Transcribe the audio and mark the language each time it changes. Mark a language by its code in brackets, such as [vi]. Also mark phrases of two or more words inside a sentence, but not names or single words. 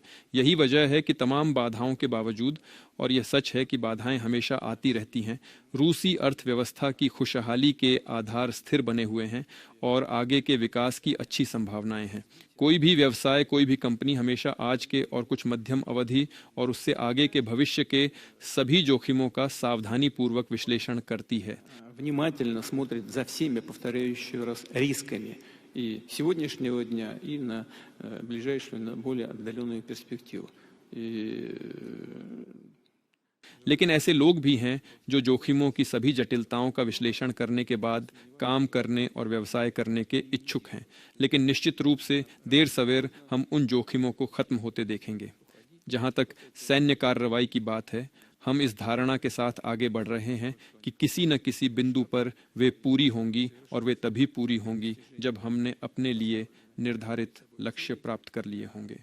[hi] यही वजह है कि तमाम बाधाओं के बावजूद, और यह सच है कि बाधाएं हमेशा आती रहती हैं, रूसी अर्थव्यवस्था की खुशहाली के आधार स्थिर बने हुए हैं और आगे के विकास की अच्छी संभावनाएं हैं। कोई भी व्यवसाय, कोई भी कंपनी हमेशा आज के और कुछ मध्यम अवधि और उससे आगे के भविष्य के सभी जोखिमों का सावधानीपूर्वक विश्लेषण करती है। [ru] Внимательно смотрит за всеми, повторяю еще раз, рисками и сегодняшнего дня, и на ближайшую, на более отдаленную перспективу. [hi] लेकिन ऐसे लोग भी हैं जो जोखिमों की सभी जटिलताओं का विश्लेषण करने के बाद काम करने और व्यवसाय करने के इच्छुक हैं। लेकिन निश्चित रूप से देर सवेर हम उन जोखिमों को खत्म होते देखेंगे। जहां तक सैन्य कार्रवाई की बात है, हम इस धारणा के साथ आगे बढ़ रहे हैं कि किसी न किसी बिंदु पर वे पूरी होंगी, और वे तभी पूरी होंगी जब हमने अपने लिए निर्धारित लक्ष्य प्राप्त कर लिए होंगे।